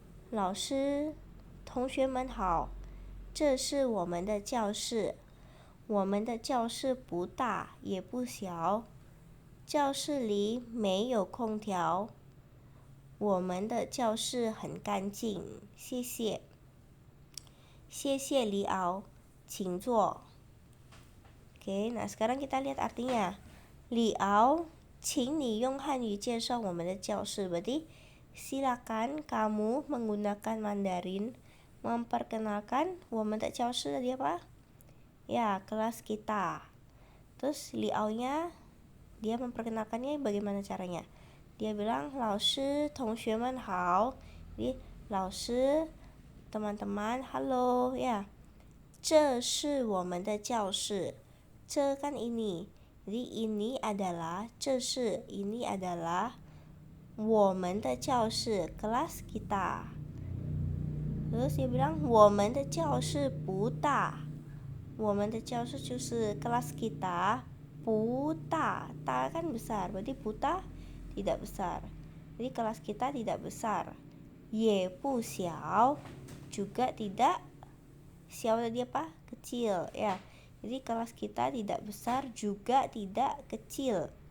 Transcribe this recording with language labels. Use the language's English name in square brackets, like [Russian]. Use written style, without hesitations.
[Chinese] 老师，同学们好，这是我们的教室。我们的教室不大也不小，教室里没有空调。我们的教室很干净，谢谢。谢谢李敖，请坐. [Indonesian] Oke, nah sekarang kita lihat artinya. [Chinese] Li Ao, 请你用汉语介绍我们的教室. [Indonesian] Berarti silakan kamu menggunakan Mandarin memperkenalkan [Chinese] 我们的教室 [Indonesian] tadi apa? Ya, kelas kita. Terus Li Ao-nya dia memperkenalkannya bagaimana caranya? Dia bilang, [Chinese] 老师，同学们好. [Indonesian] Jadi, 老师, teman-teman, halo, ya. [Chinese] 这是我们的教室.这 [Indonesian] kan ini. Jadi ini adalah, 这是 ini adalah [Chinese] 我们的教室, [Indonesian] kelas kita. Terus dia bilang, [Chinese] 我们的教室不大.我们的教室就是 [Indonesian] kelas kita, [Chinese] 不大. [Indonesian] Ta kan besar, berarti 不大 tidak besar. Jadi kelas kita tidak besar. [Chinese] Ye bu xiao, [Indonesian] juga tidak. Xiao tadi apa? Kecil, ya. Jadi kelas kita tidak besar juga tidak kecil.